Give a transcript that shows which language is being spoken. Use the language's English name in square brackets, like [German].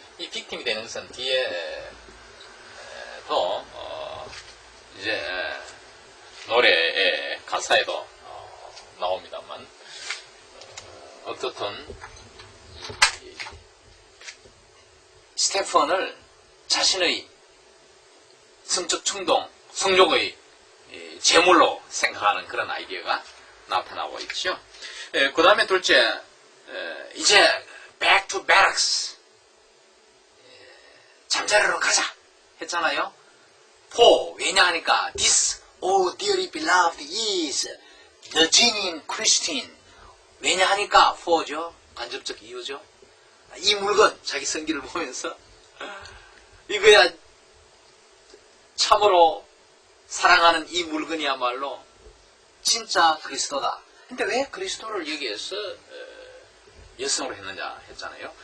[Korean] 이 빅팀이 되는 것은 뒤에 또 이제 노래의 가사에도 나옵니다만 어떻든 스테펀을 자신의 성적 충동, 성욕의 제물로 생각하는 그런 아이디어가 나타나고 있죠. 그 다음에 둘째, 이제 [English] back to barracks, [Korean] 잠자리로 가자 했잖아요. 왜냐 하니까 [English] this, oh dearly beloved is the genuine Christian. [Korean] 왜냐 하니까 for죠. 간접적 이유죠. 이 물건, 자기 성기를 보면서 이거야 참으로 사랑하는 이 물건이야말로 진짜 그리스도다. 근데 왜 그리스도를 여기에서 여성으로 했느냐 했잖아요.